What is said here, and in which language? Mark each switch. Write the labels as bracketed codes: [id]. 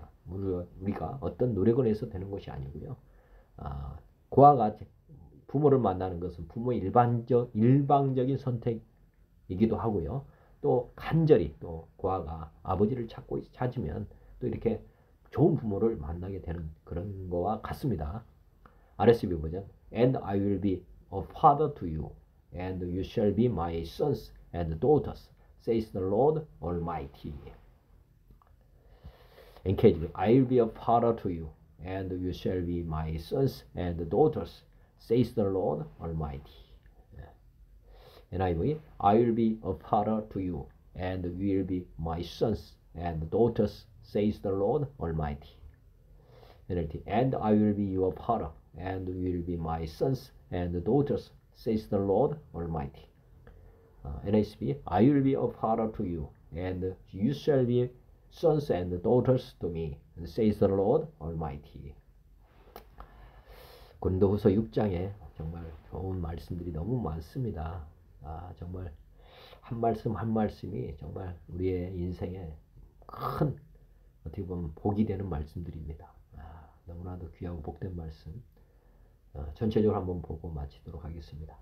[ko] 우리가 어떤 노력을 해서 되는 것이 아니고요. 그와 같이 부모를 만나는 것은 부모의 일방적인 선택이기도 하고요. 또 간절히 또 고아가 아버지를 찾으면 또 이렇게 좋은 부모를 만나게 되는 그런 거와 같습니다. RSV 버전. [en] And I will be a father to you, and you shall be my sons and daughters, says the Lord Almighty. NKG. I will be a father to you, and you shall be my sons and daughters, says the Lord Almighty. NIV. I will be a father to you, and you will be my sons and daughters, says the Lord Almighty. NLT. And I will be your father, and you will be my sons and daughters, says the Lord Almighty. NASB. I will be a father to you, and you shall be sons and daughters to me, says the Lord Almighty. [ko] 고린도후서 6장에 정말 좋은 말씀들이 너무 많습니다. 정말 한 말씀 한 말씀이 정말 우리의 인생에 큰 어떻게 보면 복이 되는 말씀들입니다. 너무나도 귀하고 복된 말씀. 전체적으로 한번 보고 마치도록 하겠습니다.